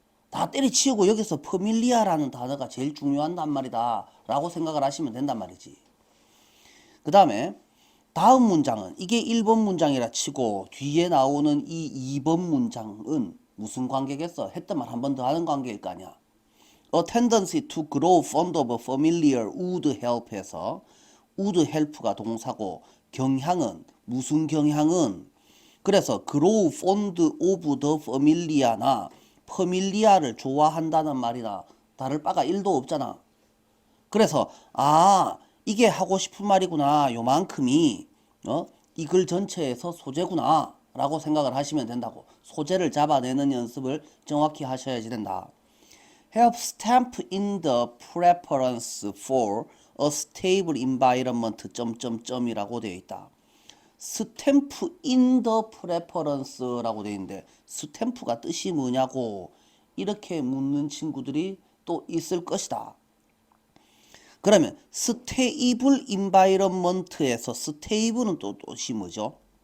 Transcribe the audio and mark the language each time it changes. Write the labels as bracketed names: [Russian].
[Korean] 다 때려치우고 여기서 familiar라는 단어가 제일 중요한 말이다 라고 생각을 하시면 된단 말이지. 그 다음에 다음 문장은 이게 1번 문장이라 치고 뒤에 나오는 이 2번 문장은 무슨 관계겠어? 했던 말 한 번 더 하는 관계일 거 아니야. [English] A tendency to grow fond of familiar would help [Korean] 해서 would help가 동사고 경향은 무슨 경향은 그래서 [English] grow fond of the familiar [Korean] 나 familiar를 좋아한다는 말이나 다를 바가 1도 없잖아. 그래서 이게 하고 싶은 말이구나 요만큼이 이 글 전체에서 소재구나 라고 생각을 하시면 된다고. 소재를 잡아내는 연습을 정확히 하셔야지 된다. [English] Help stamp in the preference for a stable environment [Korean] 이라고 되어 있다. [English] stamp in the preference [Korean] 라고 되어 있는데 스탬프가 뜻이 뭐냐고 이렇게 묻는 친구들이 또 있을 것이다. 그러면 stable environment에서 stable은 또 뜻이 뭐죠?